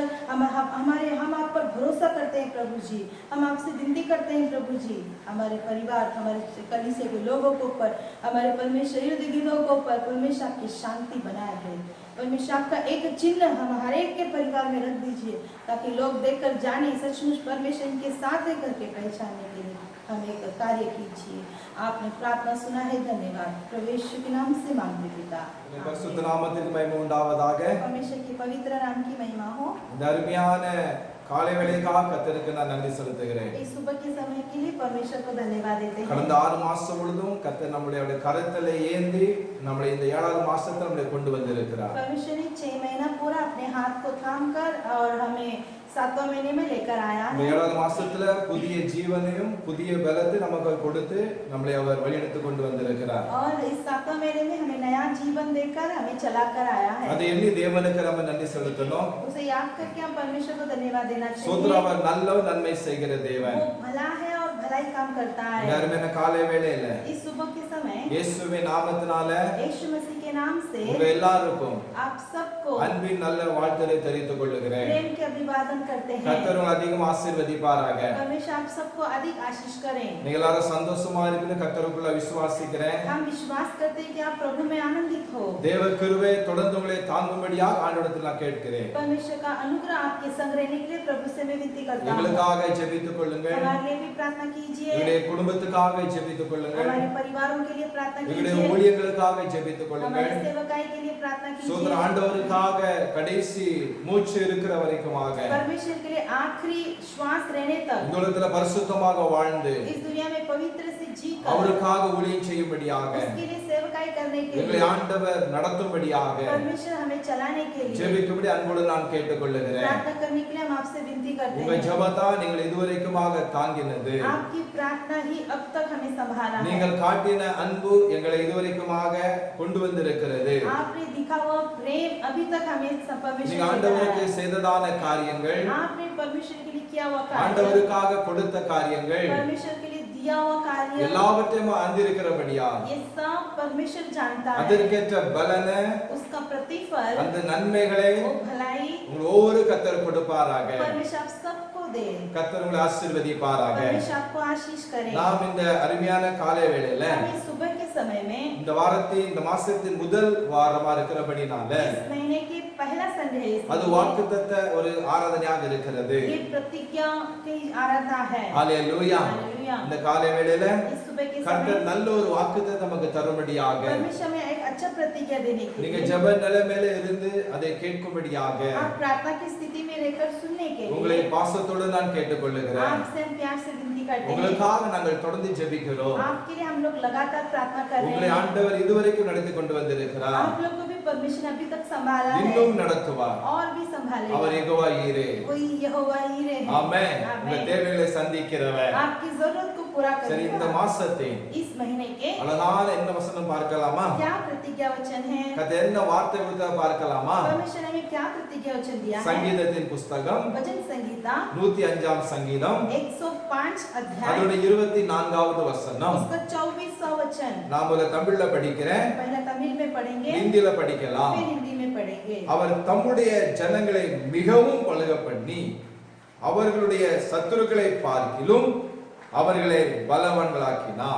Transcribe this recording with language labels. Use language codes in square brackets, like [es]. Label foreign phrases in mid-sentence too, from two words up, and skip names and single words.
[hi] हम आप पर भरोसा करते हैं प्रभु जी, हम आपसे विनती करते हैं प्रभु जी, हमारे परिवार, हमारे कलीसिया के लोगों के ऊपर, हमारे परमेश्वर इर्द गिर्द के ऊपर परमेश्वर आपकी शांति बनाए है। परमेश्वर आपका एक चिन्ह हम हर एक के परिवार में रख दीजिए, ताकि लोग देखकर जाने सचमुच परमेश्वर इनके साथ है करके पहचानने के लिए हम एक कार्य कीजिए। आपने प्रार्थना सुना है, धन्यवाद। प्रभु यीशु के नाम से मांगते पिता, [ta] பரிசுத்த நாமத்துக்கு மகிமை உண்டாவதாக. [hi] परमेश्वर के पवित्र नाम की महिमा हो। [ta] இந்த அருமையான காலை வேளைக்காக கர்த்தருக்கு நான் நன்றி செலுத்துகிறேன். [hi] इस सुबह के समय के लिए परमेश्वर को धन्यवाद देते हैं। [ta] கடந்த 6 மாசம் முழுதும் கர்த்தர் நம்மளுடைய கரத்திலே ஏந்தி நம்மளை இந்த 7வது மாசத்துல நம்மளை கொண்டு வந்திருக்கிறார். [hi] परमेश्वर ने 6 महीना पूरा अपने हाथ को थाम कर और हमें 7वें महीने में लेकर आया [ta] இந்த [hi] है। [ta] 7வது மாசத்துல புதிய ஜீவனையும் புதிய பலத்தை நமக்கு கொடுத்து நம்மளை அவர் வழிநடத்தி கொண்டு வந்திருக்கிறார். [hi] और इस 7वें महीने में हमें नया जीवन देकर हमें चलाकर आया है। [ta] அதை எண்ணி தேவனுக்கு நம்ம நன்றி செலுத்தணும். [hi] उसे याद करके हम परमेश्वर को धन्यवाद देना [ta] சோதர [hi] चाहिए। [ta] அவர் நல்லவர் நன்மை செய்கிற தேவன். [hi] वो भला है और भलाई काम करता [ta] இந்த [hi] है। [ta] அருமையான காலை வேளையில [hi] इस सुबह के समय [ta] இயேசுவின் நாமத்தினால [hi] यीशु मसीह के नाम से [ta] உங்க எல்லாருக்கும் [hi] आप सबको [ta] அன்பின் நல்ல வாழ்த்துரை தெரிவித்துக் கொள்கிறேன். [hi] प्रेम के अभिवादन करते हैं। [ta] கர்த்தர் உங்களை அதிகம் ஆசீர்வதிப்பாராக. [hi] परमेश्वर आप सबको अधिक आशीष करें। [ta] நீங்க எல்லாரும் சந்தோஷமா இருக்குன்னு கர்த்தருக்குள்ள விசுவாசிக்கிறேன். [hi] हम विश्वास करते हैं कि आप प्रभु में आनंदित हो। [ta] தேவ கிருபை தொடர்ந்து உங்களை தாங்கும்படியாக ஆண்டவரிடத்தில் நான் கேட்கிறேன். [hi] परमेश्वर का अनुग्रह आपके संग रहने के लिए प्रभु से मैं विनती करता हूँ। [ta] எங்களுக்காக ஜெபித்துக் கொள்ளுங்கள். [hi] हमारे लिए भी प्रार्थना कीजिए। [ta] எங்களுடைய குடும்பத்துக்காக ஜெபித்துக் கொள்ளுங்கள். [hi] हमारे परिवारों के लिए प्रार्थना [ta] எங்களுடைய [hi] कीजिए। [ta] ஊழியர்களுக்காக ஜெபித்துக் கொள்ளுங்கள். [hi] हमारे सेवकाई के लिए प्रार्थना [ta] சோதர [hi] कीजिए। [ta] ஆண்டவருக்காக கடைசி மூச்சு இருக்கிற வரைக்குமாக [hi] परमेश्वर के लिए आखिरी श्वास रहने तक [ta] இந்த உலகத்துல பரிசுத்தமாக வாழ்ந்து [hi] इस दुनिया में पवित्र से जी कर [ta] அவருக்காக ஊழியம் செய்யும்படியாக [hi] उसके लिए सेवकाई करने के [ta] எங்களை [hi] लिए [ta] ஆண்டவர் நடத்தும்படியாக [hi] परमेश्वर हमें चलाने के लिए [ta] ஜெபிக்கும்படி அன்போடு நான் கேட்டுக்கொள்கிறேன். [hi] प्रार्थना करने के लिए हम आपसे विनती करते [ta] உங்க [hi] हैं। [ta] ஜெபத்தா நீங்கள் இதுவரைக்குமாக தாங்கினது. [hi] आपकी प्रार्थना ही अब तक हमें संभाला है। [ta] நீங்கள் காட்டின அன்பு எங்களை இதுவரைக்குமாக கொண்டு வந்திருக்கிறது. [hi] आपने दिखा हुआ प्रेम अभी तक हमें परमेश्वर [ta] நீங்க [hi] ने [ta] ஆண்டவருக்கு [hi] दिया है। [ta] செய்ததான காரியங்கள், [hi] आपने परमेश्वर के लिए किया हुआ कार्य, [ta] ஆண்டவருக்காக கொடுத்த காரியங்கள் [hi] परमेश्वर के लिए दिया हुआ कार्य, [ta] எல்லாவற்றையும் அறிந்திருக்கிறபடியா [hi] ये सब परमेश्वर जानता है। [ta] அதற்கேற்ற பலன [hi] उसका प्रतिफल, [ta] அந்த நன்மைகளை [hi] वो भलाई [ta] உங்கள் ஒவ்வொரு கர்த்தர் கொடுப்பாராக. [hi] परमेश्वर आप सबको दे। [ta] கர்த்தர் உங்களை ஆசீர்வதிப்பாராக. [hi] परमेश्वर आपको आशीष करे। [ta] நாம் இந்த அருமையான காலை வேளையில [hi] हम इस सुबह के समय में [ta] இந்த வாரத்தின் இந்த மாசத்தின் முதல் வாரமா இருக்கிறபடினால [hi] इस महीने की पहला संडे है, [ta] அது வாக்குத்தத்த ஒரு ஆராதனையாக இருக்கிறது. [hi] ये प्रतिज्ञा की आराधना है। [ta] ஹalleluya. [hi] हालेलुया। [ta] இந்த காலை வேளையில [hi] इस सुबह के [ta] கர்த்தர் [hi] समय [ta] நல்ல ஒரு வாக்குத்தத்தத்தை நமக்கு தரும்படியாக [hi] परमेश्वर में एक अच्छा प्रतिज्ञा देने के [ta] நீங்க [hi] लिए [ta] ஜெப நிலைமையில இருந்து அதை கேட்கும்படியாக [hi] आप प्रार्थना की स्थिति में रहकर सुनने के [ta] உங்களை [hi] लिए [ta] பாசத்தோடு நான் கேட்டுக்கொள்கிறேன். [hi] आपसे हम प्यार से विनती करते हैं। [ta] உங்களுக்காக நாங்கள் தொடர்ந்து ஜெபிக்கிறோம். [hi] आपके लिए हम लोग लगातार प्रार्थना कर रहे [ta] உங்களை [hi] हैं। [ta] ஆண்டவர் இதுவரைக்கும் நடத்தி கொண்டு வந்திருக்கிறார். [hi] आप लोग को भी परमेश्वर अभी तक संभाला है [ta] இன்னும் நடத்துவார். [hi] और भी [ta] அவர் [hi] संभालेगा। [ta] யெகோவா ஈரே. [hi] कोई यहोवा हीरे है। [ta] ஆமென். உங்க [hi] आमीन। [ta] தேவைகளை சந்திக்கிறவர். [hi] आपकी जरूरत को पूरा [ta] சரி, இந்த [hi] करेगा। [ta] மாசத்தின் [hi] इस महीने के [ta] அழகான என்ன வசனம் பார்க்கலாமா? [hi] क्या प्रतिज्ञा वचन है? [ta] கர்த்தர் என்ன வார்த்தை விட்டு பார்க்கலாமா? [hi] परमेश्वर ने हमें क्या प्रतिज्ञा वचन दिया है? [ta] சங்கீதத்தின் புஸ்தகம் [hi] वचन संगीता [ta] 105ஆம் சங்கீதம் [hi] 105 अध्याय [ta] அதோட 24வது வசனம். [hi] उसका 24वां वचन। [ta] நான் ஒரு தமிழ்ல படிக்கிறேன், [hi] पहला तमिल में पढ़ेंगे, [ta] ஹிந்தில படிக்கலாம். [hi] फिर हिंदी में पढ़ेंगे। [ta] அவர் தம்முடைய ஜனங்களை மிகவும் பலுக பண்ணி அவர்களுடைய சத்துருக்களை பார்க்கிலும் அவர்களை பலவான்களாக்கினார்.